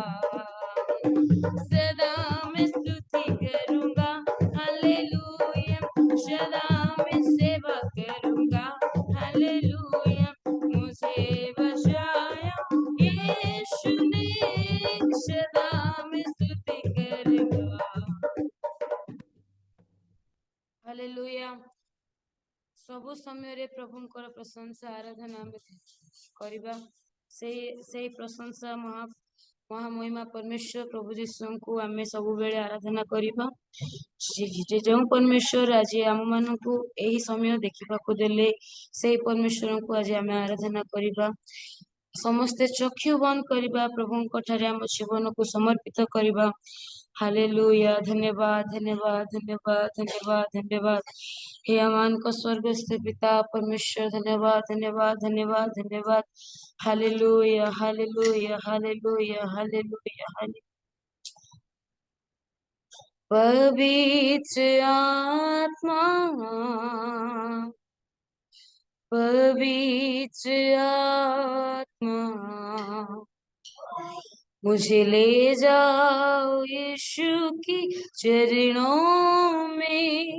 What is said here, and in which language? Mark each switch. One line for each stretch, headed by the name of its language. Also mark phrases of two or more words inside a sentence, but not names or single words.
Hindi: सदा मैं स्तुति करूंगा, हालेलुया, सदा मैं सेवा करूंगा, हालेलुया, मुझे बचाया यीशु ने, सदा मैं स्तुति करूंगा, हालेलुया।
Odia: ସବୁ ସମୟରେ ପ୍ରଭୁଙ୍କର ପ୍ରଶଂସା ଆରାଧନା ଆମେ କରିବା। ସେଇ ପ୍ରଶଂସା ମହାମହିମା ପରମେଶ୍ୱର ପ୍ରଭୁ ଯୀଶୁଙ୍କୁ ଆମେ ସବୁବେଳେ ଆରାଧନା କରିବା। ଯେଉଁ ପରମେଶ୍ୱର ଆଜି ଆମମାନଙ୍କୁ ଏହି ସମୟ ଦେଖିବାକୁ ଦେଲେ, ସେଇ ପରମେଶ୍ୱରଙ୍କୁ ଆଜି ଆମେ ଆରାଧନା କରିବା। ସମସ୍ତେ ଚକ୍ଷୁ ବନ୍ଦ କରିବା, ପ୍ରଭୁଙ୍କ ଠାରେ ଆମ ଜୀବନକୁ ସମର୍ପିତ କରିବା। ହାଲେଲୁୟା, ଧନ୍ୟବାଦ, ଧନ୍ୟବାଦ, ଧନ୍ୟବାଦ, ଧନ୍ୟବାଦ, ଧନ୍ୟବାଦ।
Hindi: हे अमान का स्वर्गस्थ पिता परमेश्वर, धन्यवाद, धन्यवाद, धन्यवाद, धन्यवाद। हालेलुया, हालेलुया, हालेलुया, हालेलुया, हालेलुया। पवित्र आत्मा, पवित्र आत्मा, मुझे ले जाओ यीशु की चरणों में।